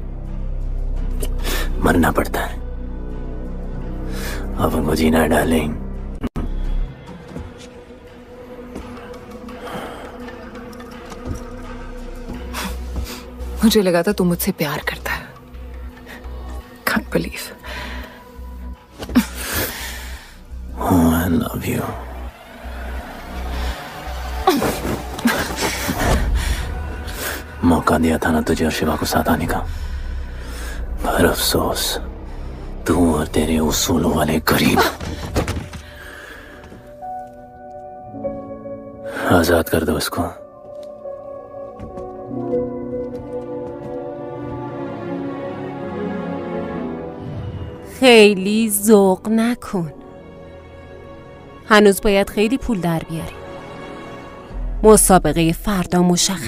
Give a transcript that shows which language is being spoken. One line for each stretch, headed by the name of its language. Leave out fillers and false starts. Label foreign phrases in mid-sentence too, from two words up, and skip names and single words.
Hindi: मरना पड़ता है। अपन को जीना है डार्लिंग। मुझे लगा था तू मुझसे प्यार करता है।
English: Can't believe. Oh, I love you.
Hindi: मौका दिया था ना तुझे और शिवा को साथ आने का, पर अफसोस तू और तेरे उसूलों वाले गरीब। आजाद कर दो इसको।
Persian: خیلی ذوق نکن. هنوز باید خیلی پول در بیاری. مسابقه فردا مشخص.